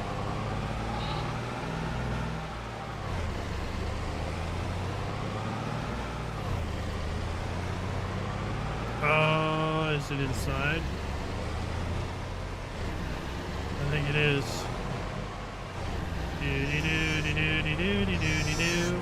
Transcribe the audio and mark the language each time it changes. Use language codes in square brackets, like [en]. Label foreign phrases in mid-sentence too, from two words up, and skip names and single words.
[en] Oh, is it inside? I think it is. Do-de-do-de-do-de-do-de-do-de-do.